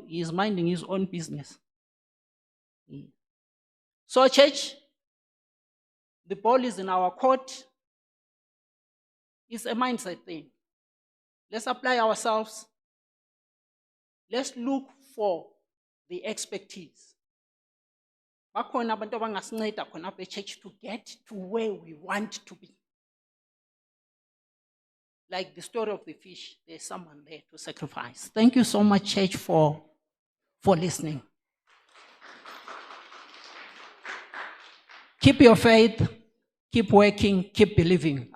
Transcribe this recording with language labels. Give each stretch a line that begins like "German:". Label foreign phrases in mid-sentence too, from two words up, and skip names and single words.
English: He is minding his own business. So, church, the ball is in our court. It's a mindset thing. Let's apply ourselves. Let's look for the expertise.
Zulu: Bakhona abantu abangasinceda khona apha e-church
English: to get to where we want to be. Like the story of the fish, there's someone there to sacrifice. Thank you so much, church, for listening. Keep your faith, keep working, keep believing.